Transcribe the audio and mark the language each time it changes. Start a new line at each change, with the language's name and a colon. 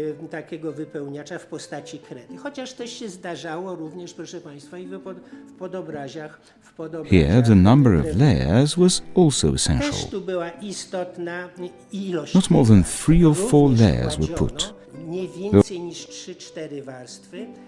Polish: Takiego wypełniacza w postaci kredy. Chociaż też się zdarzało również, proszę Państwa, i w podobraziach.
English: Here the number of layers was also essential.
Polish: Też tu była istotna ilość.
English: Not more than 3 or 4 layers were put.
Polish: Nie więcej niż 3-4 warstwy.